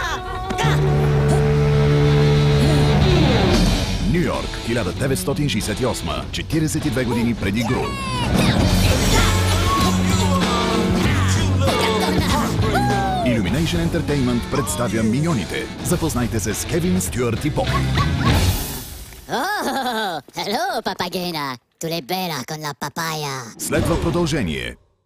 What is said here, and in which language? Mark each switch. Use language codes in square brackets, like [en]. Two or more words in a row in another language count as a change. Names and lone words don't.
[bg] Ню Йорк, 1968, 42 години преди Гру. Illumination Entertainment представя Миньоните. Запознайте се с Кевин, Стюарт и Боб. [en] Hello, papagena. Tu le bella con la papaya. [bg] Следва продължение.